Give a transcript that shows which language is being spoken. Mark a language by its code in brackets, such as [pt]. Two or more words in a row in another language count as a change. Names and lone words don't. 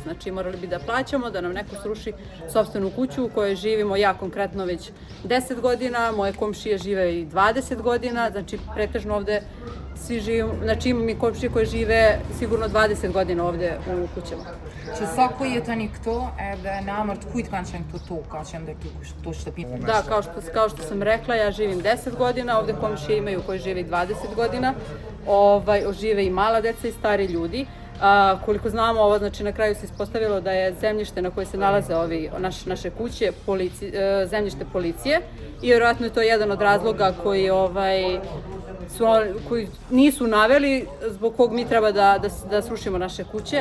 [sr] Znači, morali bi da plaćamo da nam neko sruši sopstvenu kuću u kojoj živimo, ja konkretno već 10 godina, moje komšije žive i 20 godina, znači, pretežno ovde svi živimo, znači imam i komšije koje žive sigurno 20 godina ovde u kućama. [sq] Që sa ko jetoni këto edhe në emër të kujt kanë qenë këto toka që ndërtu këto shtëpi? [sr] Da, kao što sam rekla, ja živim 10 godina, ovde komšije imaju koji žive i 20 godina, žive i mala deca i stari ljudi. Koliko znamo, ovo znači na kraju se ispostavilo da je zemljište na koje se nalaze naše kuće zemljište policije i vjerojatno je to jedan od razloga koji nisu naveli zbog kog mi treba da srušimo naše kuće.